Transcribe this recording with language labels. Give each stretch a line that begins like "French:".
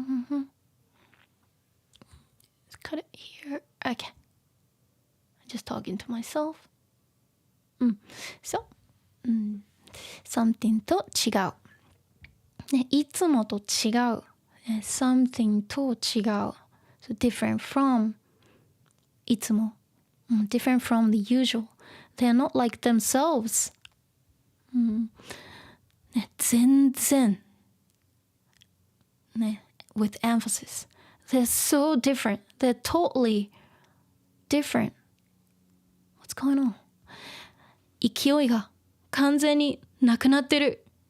English: Let's cut it here. Okay. I'm just talking to myself. So, something
Japanese: と違う。ね、いつもと違う。
English: something
Japanese: と違う。
English: So different from
Japanese: いつも。
English: different from the usual. They're not like themselves.
Japanese: ね、全然。ね、
English: with emphasis. They're so different. They're totally different. What's going on?
Japanese: 勢いが完全になくなってる。